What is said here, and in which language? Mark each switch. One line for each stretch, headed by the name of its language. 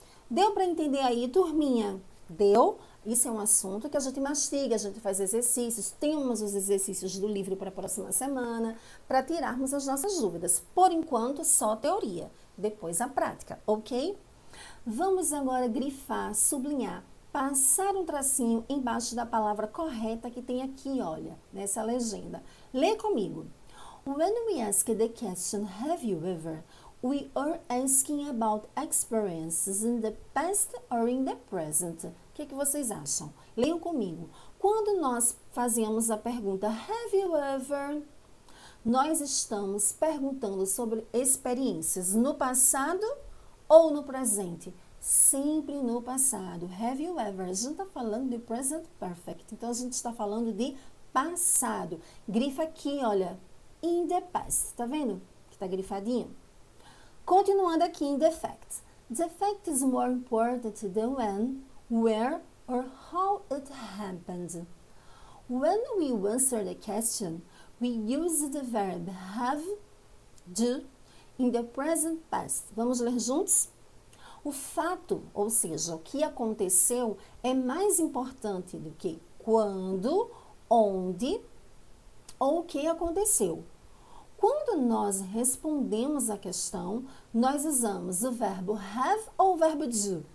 Portuguese: Deu para entender aí, turminha? Deu? Isso é um assunto que a gente mastiga, a gente faz exercícios, temos os exercícios do livro para a próxima semana, para tirarmos as nossas dúvidas. Por enquanto, só teoria, depois a prática, ok? Vamos agora grifar, sublinhar passar um tracinho embaixo da palavra correta que tem aqui, olha, nessa legenda. Lê comigo.
English: When we ask the question, have you ever? We are asking about experiences in the past or in the present.
Portuguese: O que vocês acham? Leiam comigo. Quando nós fazemos a pergunta,
English: have you ever?
Portuguese: Nós estamos perguntando sobre experiências no passado ou no presente? Sempre no passado.
English: Have you ever?
Portuguese: A gente está falando de present perfect. Então, a gente está falando de passado. Grifa aqui, olha,
English: in the past.
Portuguese: Tá vendo? Que tá grifadinho. Continuando aqui em
English: the fact. The fact is more important than when, where, or how it happened. When we answer the question, we use the verb have, do, in the present past.
Portuguese: Vamos ler juntos? O fato, ou seja, o que aconteceu, é mais importante do que quando, onde ou o que aconteceu. Quando nós respondemos a questão, nós usamos o verbo have ou o verbo do.